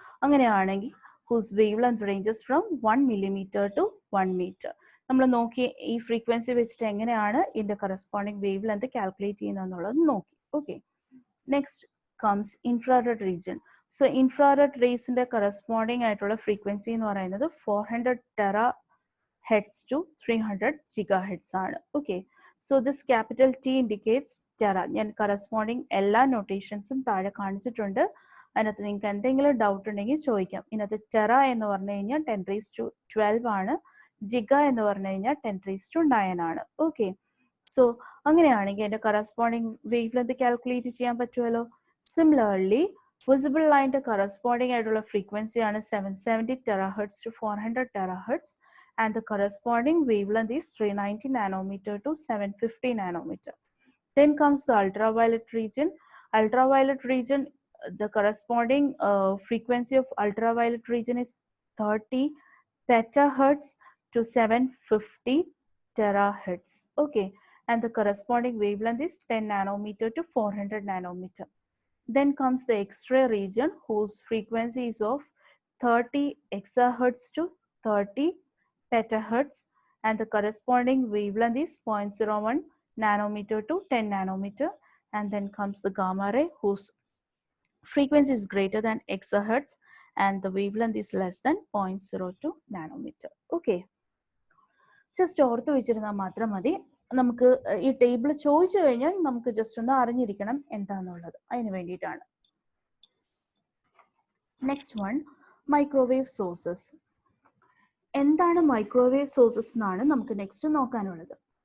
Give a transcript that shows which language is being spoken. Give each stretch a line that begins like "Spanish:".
Malayalam: അങ്ങനെയാണെങ്കിൽ
English: whose wavelength ranges from 1 millimeter to 1 meter.
Malayalam: നമ്മൾ നോക്കി ഈ ഫ്രീക്വൻസി വെച്ചിട്ട് എങ്ങനെയാണ് ഇതിന്റെ കറസ്പോണ്ടിങ് വേവ് ലെങ്ത് കാൽക്കുലേറ്റ് ചെയ്യുന്നതെന്നുള്ളത് നോക്കി.
English: Okay, next comes infrared region.
Malayalam: So infrared റേസിന്റെ corresponding ആയിട്ടുള്ള ഫ്രീക്വൻസി എന്ന് പറയുന്നത് 400 THz to 300 GHz ആണ്.
English: Okay, so this capital T indicates tera.
Malayalam: ഞാൻ കറസ്പോണ്ടിങ് എല്ലാ നൊട്ടേഷൻസും താഴെ കാണിച്ചിട്ടുണ്ട്. അതിനകത്ത് നിങ്ങൾക്ക് എന്തെങ്കിലും ഡൗട്ട് ഉണ്ടെങ്കിൽ ചോദിക്കാം. ഇതിനകത്ത് ടെറ എന്ന് പറഞ്ഞു കഴിഞ്ഞാൽ 10⁻12 ആണ്. ജിഗ എന്ന് പറഞ്ഞു കഴിഞ്ഞാൽ 10⁻9 ആണ്. ഓക്കെ, സോ അങ്ങനെയാണെങ്കിൽ അതിന്റെ കറസ്പോണ്ടിങ് വേവ് ലെങ്ത് കാൽക്കുലേറ്റ് ചെയ്യാൻ പറ്റുമല്ലോ. സിമിലർലി വിസിബിൾ ലൈനിന്റെ കറസ്പോണ്ടിങ് ആയിട്ടുള്ള ഫ്രീക്വൻസി ആണ് 770 THz to 400 THz
English: and the corresponding wavelength is 390 nanometer to 750 nanometer. Then comes the ultraviolet region. Ultraviolet region, the corresponding frequency of ultraviolet region is 30 petahertz to 750 terahertz. Okay, and the corresponding wavelength is 10 nanometer to 400 nanometer. Then comes the X-ray region, whose frequency is of 30 exahertz to 30 petahertz, and the corresponding wavelength is 0.01 nanometer to 10 nanometer. And then comes the gamma ray, whose frequency is greater than exahertz and the wavelength is less than 0.02 nanometer.
Malayalam: Okay, just ഓർത്ത് വെച്ചിരുന്നാൽ മാത്രം മതി. നമുക്ക് ഈ table ചോദിച്ചു കഴിഞ്ഞാൽ നമുക്ക് just ഒന്ന് അറിഞ്ഞിരിക്കണം എന്താന്നുള്ളത്, അതിന് വേണ്ടിയിട്ടാണ്. Next one, microwave sources. എന്താണ് മൈക്രോവേവ് സോഴ്സസ് എന്നാണ് നമുക്ക് നെക്സ്റ്റ് നോക്കാനുള്ളത്.